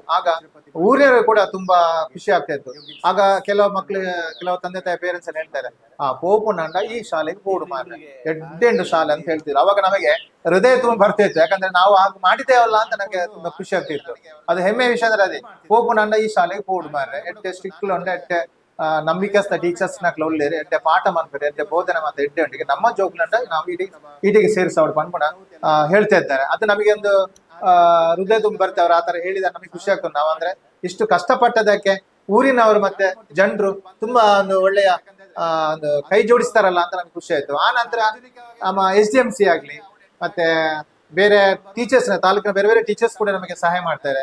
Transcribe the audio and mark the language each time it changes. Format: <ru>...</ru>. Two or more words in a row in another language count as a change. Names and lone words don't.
<kn>ಆಗ ಊರಿನವರು ಕೂಡ ತುಂಬಾ ಖುಷಿ ಆಗ್ತಾ ಇತ್ತು. ಆಗ ಕೆಲವು ತಂದೆ ತಾಯಿ ಪೇರೆಂಟ್ಸ್ ಎಲ್ಲ ಹೇಳ್ತಾರೆ,</kn> <tcy>ಪೋಪುನಂಡ ಈ ಶಾಲೆಗೆ ಬೋರ್ಡ್ ಮಾರ್ರೆ ಎಡ್ಡೆಂಡು ಶಾಲೆ</tcy> <kn>ಅಂತ ಹೇಳ್ತಿದ್ರು. ಅವಾಗ ನಮಗೆ ಹೃದಯ ತುಂಬಾ ಬರ್ತಾ ಇತ್ತು, ಯಾಕಂದ್ರೆ ನಾವು ಆಗ ಮಾಡಿದ್ದೇವಲ್ಲ ಅಂತ ನನಗೆ ತುಂಬಾ ಖುಷಿ ಆಗ್ತಿತ್ತು. ಅದು ಹೆಮ್ಮೆ ವಿಷಯ ಅಂದ್ರೆ ಅದೇ,</kn> <tcy>ಪೋಪುನಂಡ ಈ ಶಾಲೆಗೆ ಬೋರ್ಡ್ ಮಾರ್ರೆ ಎಡ್ಡೆ ಸ್ಟ್ರಿಕ್ಟ್ ಉಂಡ ಎಡ್ಡೆ ನಂಬಿಕಸ್ತ ಟೀಚರ್ಸ್ ನಕ್ಲು ಒಳ್ಳೆರು ಎಡ್ಡೆ ಪಾಠ ಮಾಡ್ತಾರೆ ಎಡ್ಡೆ ಬೋಧನೆ ಮಾಡ್ತಾರೆ ಎಡ್ಡೆ ಉಂಟಿಗೆ ನಮ್ಮ ಜೋಗ್ಲಂಡ ನಾವು ಈಟಿಗೆ ಸೇರಿಸೋಡು ಪನ್ಪುಣ</tcy> <kn>ಹೇಳ್ತಾ ಇದ್ದಾರೆ. ಅದು ನಮಗೆ ಒಂದು ಹೃದಯ ತುಂಬ ಬರ್ತೇವ್ರು ಆ ತರ ಹೇಳಿದ ನಮಗೆ ಖುಷಿ ಆಗ್ತದೆ. ನಾವು ಅಂದ್ರೆ ಇಷ್ಟು ಕಷ್ಟಪಟ್ಟದಕ್ಕೆ ಊರಿನವರು ಮತ್ತೆ ಜನರು ತುಂಬಾ ಒಂದು ಒಳ್ಳೆಯ ಒಂದು ಕೈ ಜೋಡಿಸ್ತಾರಲ್ಲ ಅಂತ ನಮ್ಗೆ ಖುಷಿ ಆಯ್ತು. ಆ ನಂತರ ನಮ್ಮ SDMC ಆಗ್ಲಿ ಮತ್ತೆ ಬೇರೆ ಟೀಚರ್ಸ್ ತಾಲೂಕಿನ ಬೇರೆ ಬೇರೆ ಟೀಚರ್ಸ್ ಕೂಡ ನಮಗೆ ಸಹಾಯ ಮಾಡ್ತಾರೆ.</kn>